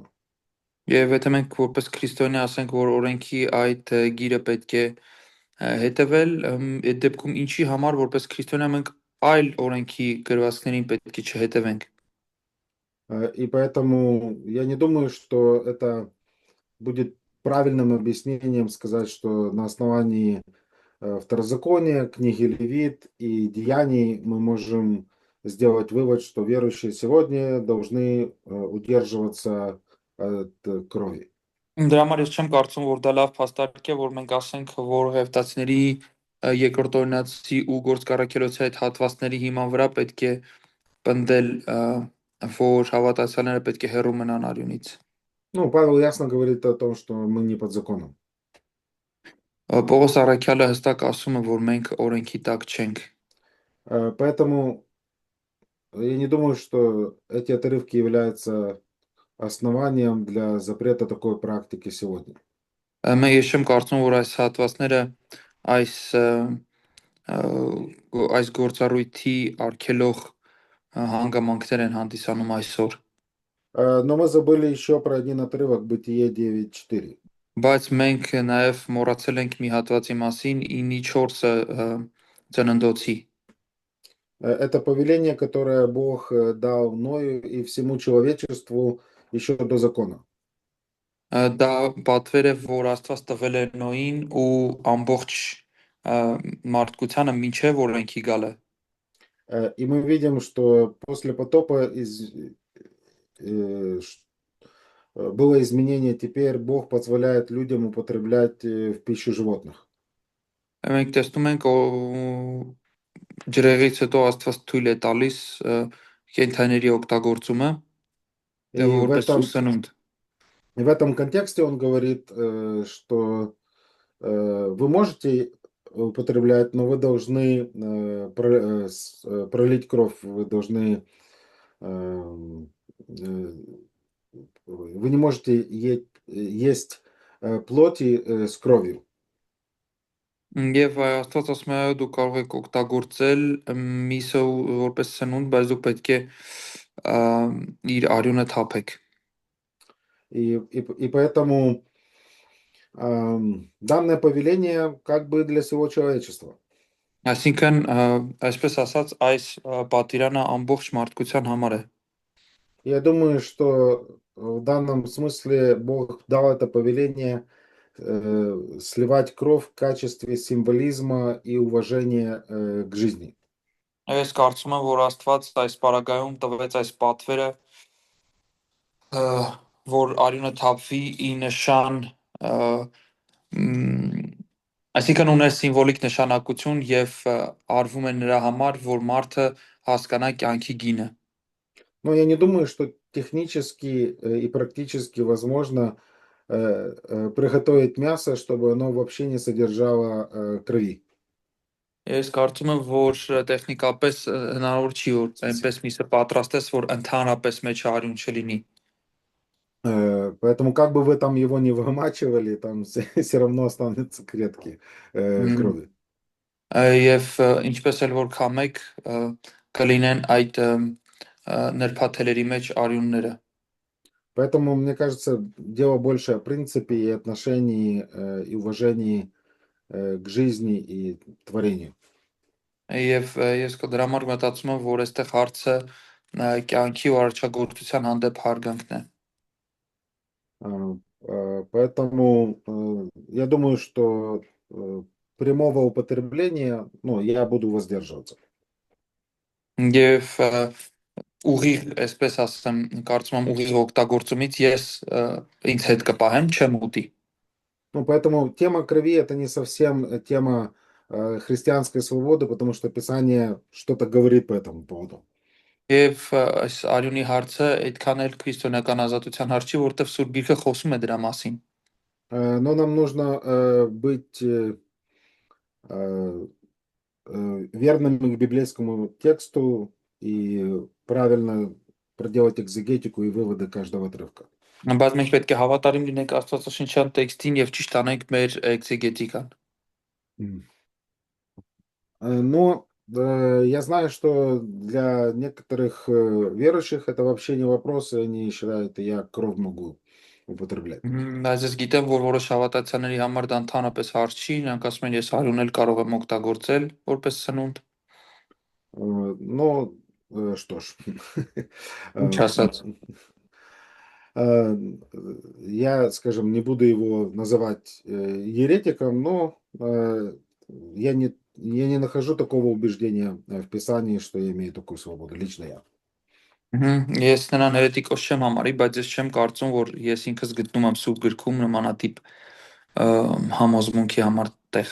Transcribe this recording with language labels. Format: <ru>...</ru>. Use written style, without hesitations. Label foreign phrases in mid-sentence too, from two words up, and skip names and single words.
<hy>Եվ եթե մենք որպես քրիստոնյա ասենք, որ օրենքի այդ գիրը պետք է հետևել, այդ դեպքում ինչի համար որպես քրիստոնյա մենք այլ օրենքի գրվածքներին պետք է չհետևենք.</hy> <ru>И поэтому я не думаю, что это будет правильным объяснением сказать, что на основании Второзакония, книги Левит и Деяний мы можем сделать вывод, что верующие сегодня должны удерживаться от крови.</ru> <hy>Դրա համար ես չեմ կարծում, որ դա լավ փաստարկ է, որ մենք ասենք, որ Ղևտացիների երկրորդ օրինացի ու գործառաքելոցի այդ հատվածների հիման վրա պետք է պնդել, որ հավատացյալները պետք է հեռու մնան արյունից.</hy> <ru>Павел ясно говорит о том, что мы не под законом.</ru> <hy>Պողոս առաքյալը հստակ ասում է, որ մենք օրենքի տակ չենք.</hy> <ru>Поэтому я не думаю, что эти отрывки являются основанием для запрета такой практики сегодня.</ru> <hy>Ես չեմ կարծում, որ այս հատվածները այս գործառույթի արգելող հանգամանքներ են հանդիսանում այսօր.</hy> <ru>Но мы забыли еще про один отрывок, Бытие 9:4.</ru> <hy>Բայց մենք նաև մոռացել ենք մի հատվածի մասին 9:4 ծննդոցի.</hy> <ru>Это повеление, которое Бог дал Ною и всему человечеству еще до закона.</ru> <hy>Դա պատվեր է, որ Աստված տվել է Նոյին ու ամբողջ մարդկությանը մինչև օրենքի գալը.</hy> <ru>И мы видим, что после потопа было изменение, теперь Бог позволяет людям употреблять в пищу животных.</ru> <hy>Մենք տեսնում ենք ջրեղից հետո Աստված թույլ է տալիս կենդանիների օգտագործումը որպես սնունդ.</hy> <ru>И в этом контексте он говорит, что вы можете употреблять, но вы должны пролить кровь, вы должны эм, э, вы не можете есть плоти с кровью.</ru> <hy>Եվ Աստված ասում է, դու կարող եք օգտագործել միսը որպես սնունդ, բայց դուք պետք է իր արյունը թափեք։</hy> <ru>И поэтому данное повеление как бы для всего человечества.</ru> <hy>Այսինքն, այսպես ասած, այս պատվիրանը ամբողջ մարդկության համար է։</hy> <ru>Я думаю, что в данном смысле Бог дал это повеление сливать кровь в качестве символизма и уважения к жизни.</ru> <hy>Ես կարծում եմ, որ Աստված այս պարագայում տվեց այս պատվերը, որ արյունը թափվի ի նշան, այսինքն ուներ սիմվոլիկ նշանակություն եւ արվում է նրա համար, որ մարդը հասկանա կյանքի գինը։</hy> <ru>Но я не думаю, что технически и практически возможно приготовить мясо, чтобы оно вообще не содержало крови.</ru> <hy>Ես կարծում եմ, որ տեխնիկապես հնարավոր չի, որ այնպես միսը պատրաստես, որ ընդհանրապես մեջ արյուն չլինի։</hy> <ru>Поэтому как бы вы там его не вымачивали, там все равно останутся клетки крови.</ru> <hy>Եվ ինչպես էլ որ քամեք, կլինեն այդ նրբաթելերի մեջ արյունները։</hy> <ru>Поэтому, мне кажется, дело больше о принципе и отношении и уважении к жизни и творению.</ru> <hy>Եվ ես դրա համար մտածում եմ, որ այստեղ հարցը կյանքի ու արարչագործության հանդեպ հարգանքն է։</hy> <ru>Поэтому я думаю, что прямого употребления, ну, я буду воздерживаться.</ru> <hy>Եվ ուղիղ, այսպես ասեմ, կարծում եմ ուղիղ օգտագործումից ես ինձ հետ կպահեմ, չեմ ուտի։</hy> <ru>Ну, поэтому тема крови это не совсем тема христианской свободы, потому что Писание что-то говорит по этому поводу.</ru> <hy>Եվ այս արյունի հարցը այդքան էլ քրիստոնեական ազատության հարց չի, որովհետև Սուրբ Գիրքը խոսում է դրա մասին։</hy> <ru>Но нам нужно быть верными к библейскому тексту и правильно проделать экзегетику и выводы каждого отрывка.</ru> <hy>Բայց մենք պետք է հավատարիմ լինենք Աստվածաշնչյան տեքստին եւ ճիշտ անենք մեր էքզեգետիկան։</hy> <ru>Но я знаю, что для некоторых верующих это вообще не вопрос, и они считают, я кровь могу употреблять.</ru> <hy>Բայց ես գիտեմ, որ որոշ հավատացյալների համար դա ընդհանրապես հարց չի, նրանք ասում են ես արյուն էլ կարող եմ օգտագործել որպես սնունդ։</hy> <ru>Ну, что ж.</ru> <hy>Ինչ ասած։</hy> <ru>Я, скажем, не буду его называть еретиком, но я не нахожу такого убеждения в Писании, что я имею такую свободу, лично я.</ru> <hy>Ես նրան հերետիկոս չեմ համարի, բայց ես չեմ կարծում, որ ես ինքս գտնում եմ Սուրբ գրքում նմանատիպ համոզմունքի համար տեղ։</hy>